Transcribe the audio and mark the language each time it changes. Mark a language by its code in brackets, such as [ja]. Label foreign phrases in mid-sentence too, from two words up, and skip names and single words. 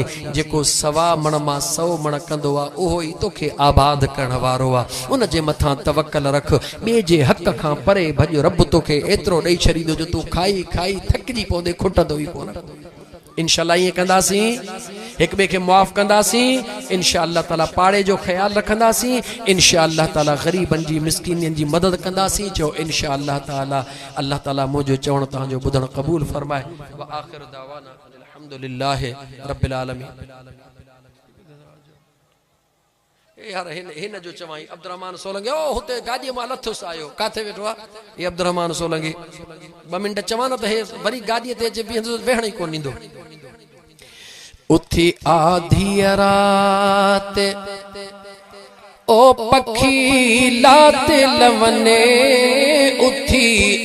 [sd] जेको 100 मण मां 100 मण कंदो आहे उहो ई तोखे आबाद करण वारो आहे। उन जे मथां तवक्कल रख ॿिए जे हक़ खां परे भॼ रब तोखे एतिरो ॾेई छॾींदो जो तूं खाई खाई थकिजी पवंदे खुटंदो ई कोन। इंशाअल्लाह ईअं कंदासीं एक बे के मुआफ़ कंदासीं [ar] إن شاء الله تعالى [sd] पाड़े जो ख्याल रखंदासीं [ar] إن شاء الله تعالى [sd] गरीबन जी मिस्कीनन जी मदद कंदासीं चो [ar] إن شاء الله تعالى الله تعالى [sd] मुझो चवण तव्हांजो ॿुधण क़बूल फरमाए [ar] وآخر دعوانا الحمد لله رب العالمين [sd] यार हिन जो चवाई अब्दुर्रहमान सोलंगी ओ हुते गाॾीअ मां लथुसि आयो काथे वेठो आहे ये अब्दुर्रहमान सोलंगी 2 मिंट चवां न त हे वरी गाॾीअ ते अचे बीहंदो वेहण ई कोन ॾींदो उथी आधी रात ओ पखी लाते लवने उथी